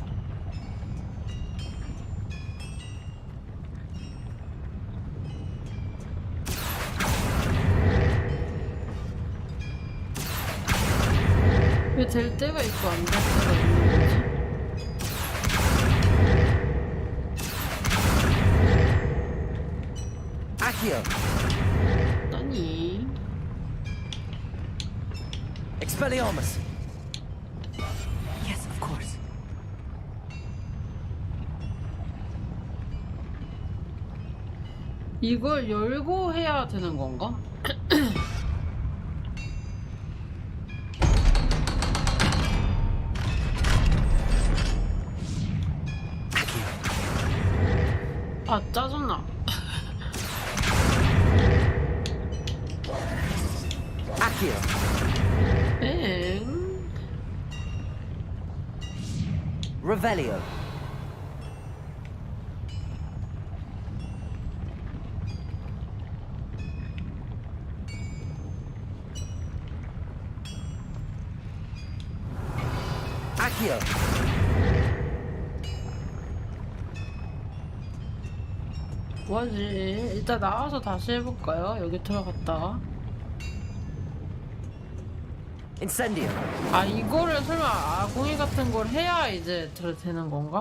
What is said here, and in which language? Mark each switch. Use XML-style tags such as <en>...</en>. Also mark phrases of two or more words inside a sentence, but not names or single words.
<ko>왜 될 때가 있고 안 될 때가 있는 거지? Accio. 아니. Expelliarmus.</ko> <en>Yes, of course.</en> <ko>이걸 열고 해야 되는 건가? 아, 짜증나. Accio. Revelio. Accio. 뭐지? 일단 나와서 다시 해볼까요? 여기 들어갔다가. Incendio. 아, 이거를 설마 아궁이 같은 걸 해야 이제 되는 건가?</ko>